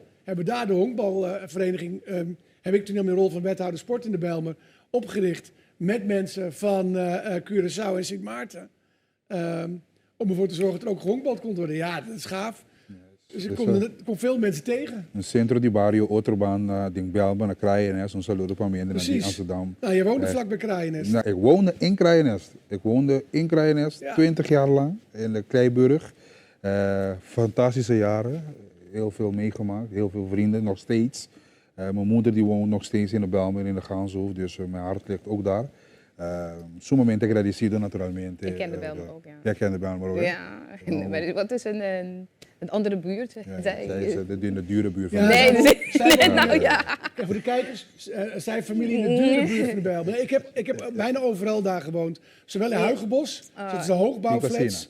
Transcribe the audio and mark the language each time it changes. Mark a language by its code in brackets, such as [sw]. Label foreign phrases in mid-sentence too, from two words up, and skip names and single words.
[nl] Hebben daar de honkbalvereniging, heb ik toen in mijn rol van wethouder sport in de Bijlmer, opgericht met mensen van Curaçao en Sint Maarten. Om ervoor te zorgen dat er ook gehonkbald kon worden. Ja, dat is gaaf. Dus ik kom veel mensen tegen. [pap] Een centro di barrio, [nl] Oterbaan, Ding Belben, naar Kraaienest, een saludo van mij in Precies. Amsterdam. Nou, je woonde vlak bij Kraaienest. Nou, ik woonde in Kraaienest, Ja. 20 jaar lang in de Kleiburg. Fantastische jaren, heel veel meegemaakt, heel veel vrienden, nog steeds. Mijn moeder die woont nog steeds in de Belmen in de Ganshoef, dus mijn hart ligt ook daar. [es] Sumamente agradecido naturalmente. [nl] Ik ken de Bijlmer ook, ja. Jij kent de Belmen ook, hè? Ja, maar wat is een andere buurt? Ja, Zei zij je? is de dure buurt van Ja, Nee, zij- nou ja. Kijk, voor de kijkers, zijn familie in de dure buurt van de Bijlmer. Nee, ik heb bijna overal daar gewoond. Zowel in Huigenbos, dat is de hoogbouwflats,